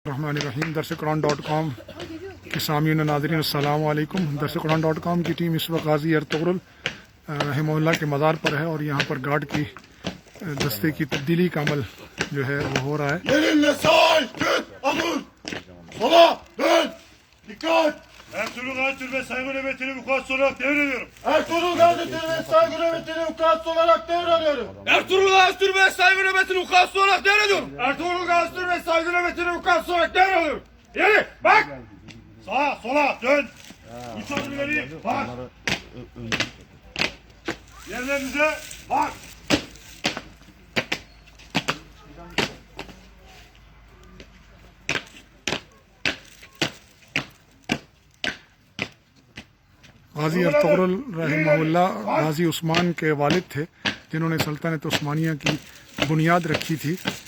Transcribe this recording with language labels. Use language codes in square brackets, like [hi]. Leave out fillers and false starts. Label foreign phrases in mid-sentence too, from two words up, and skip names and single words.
[ar] रहमानिर्रहीम। [ur] درسِ قرآن.com کے سامعین ناظرین [ar] السلام علیکم. [ur] درسِ قرآن.com کی ٹیم اس وقت غازی ارطغرل رحمہ اللہ کے مزار پر ہے اور یہاں پر گارڈ کی دستے کی تبدیلی کا عمل جو ہے وہ ہو رہا ہے. [tr] Ertuğrul Gazi ve saygı nöbetini vukuatçı olarak devrediyorum. Ertuğrul Gazi ve saygı nöbetini vukuatçı olarak devrediyorum. Ertuğrul Gazi ve saygı nöbetini vukuatçı olarak devrediyorum. Ertuğrul Gazi ve saygı nöbetini vukuatçı olarak devrediyorum. Yeri bak. Sağa sola dön. Üç adım ileri bak. Yerlerinize bak. [ur] غازی ارطغرل رحمہ اللہ غازی عثمان کے والد تھے جنہوں نے سلطنتِ عثمانیہ کی بنیاد رکھی تھی.